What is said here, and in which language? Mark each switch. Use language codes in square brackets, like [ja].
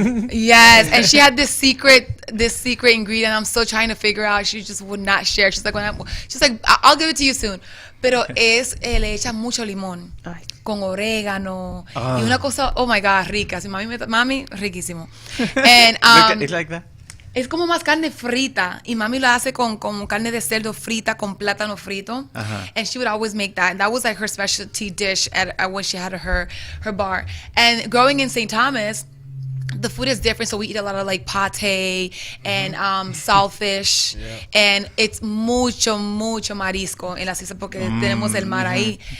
[en] Yes, and she had this secret ingredient. I'm still trying to figure out. She just would not share. She's like, I'll give it to you soon. [es] Pero le echa mucho limón. Ay. Con orégano. Y una cosa, [en] oh my God, [es] rica. Si mami, riquísimo. And [en] It's like that? [es] es como más carne frita. Y mami lo hace con carne de cerdo frita, con plátano frito. [en] And she would always make that. And that was like her specialty dish at when she had her bar. And growing in St. Thomas, the food is different, so we eat a lot of like pate and saltfish, and it's [es] mucho marisco en las islas porque tenemos el mar ahí.